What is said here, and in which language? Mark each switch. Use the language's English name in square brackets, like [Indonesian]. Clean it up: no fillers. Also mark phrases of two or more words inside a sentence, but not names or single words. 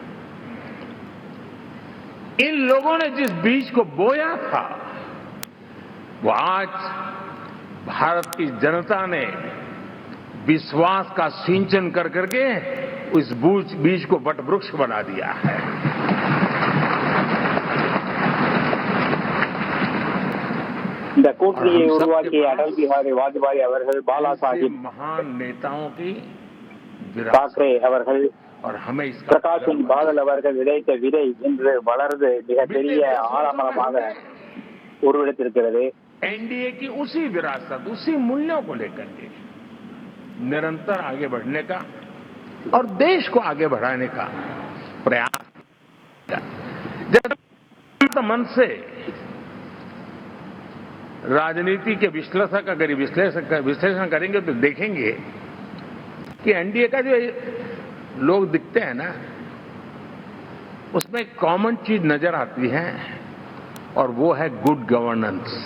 [Hindi] इन लोगों ने जिस बीज को बोया था वो आज भारत की जनता ने विश्वास का सिंचन कर करके उस बीज को वटवृक्ष बना दिया है। [Tamil] இந்த கூட்டணியை உருவாக்கிய அடல் பிஹாரி வாஜ்பாய் அவர்கள், பாலா சாஹிப் [Hindi] महान नेताओं की [Tamil] தாக்கரே அவர்கள், [Hindi] और हमें इसका [Tamil] பிரகாஷ் சிங் பாதல் அவர்கள் விதைத்த விதை இன்று வளர்ந்து மிக பெரிய ஆலமரமாக உருவெடுத்திருக்கிறது. [Hindi] एनडीए की उसी विरासत, उसी मूल्यों को लेकर के निरंतर आगे बढ़ने का और देश को आगे बढ़ाने का प्रयास। जब मन से राजनीति के विश्लेषक अगर विश्लेषण करेंगे तो देखेंगे कि एनडीए का जो लोग दिखते हैं ना, उसमें एक कॉमन चीज नजर आती है और वो है [English] good governance.